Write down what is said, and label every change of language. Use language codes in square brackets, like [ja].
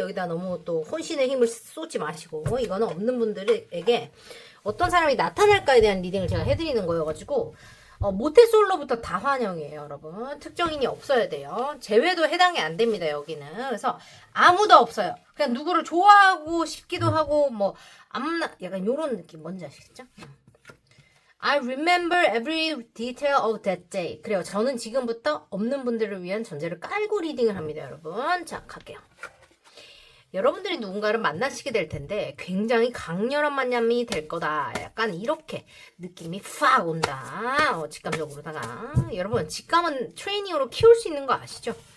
[ko] 여기다 너무 또 혼신의 힘을 쏟지 마시고, 이거는 없는 분들에게 어떤 사람이 나타날까에 대한 리딩을 제가 해드리는 거여가지고 모태솔로부터 다 환영이에요. 여러분 특정인이 없어야 돼요. 제외도 해당이 안 됩니다. 여기는. 그래서 아무도 없어요. 그냥 누구를 좋아하고 싶기도 하고 뭐 아무나 약간 요런 느낌 뭔지 아시겠죠? [en] I remember every detail of that day. [ko] 그래요. 저는 지금부터 없는 분들을 위한 전제를 깔고 리딩을 합니다. 여러분 자 갈게요. 여러분들이 누군가를 만나시게 될 텐데 굉장히 강렬한 만남이 될 거다. 약간 이렇게 느낌이 팍 온다. 직감적으로다가. 여러분 직감은 트레이닝으로 키울 수 있는 거 아시죠?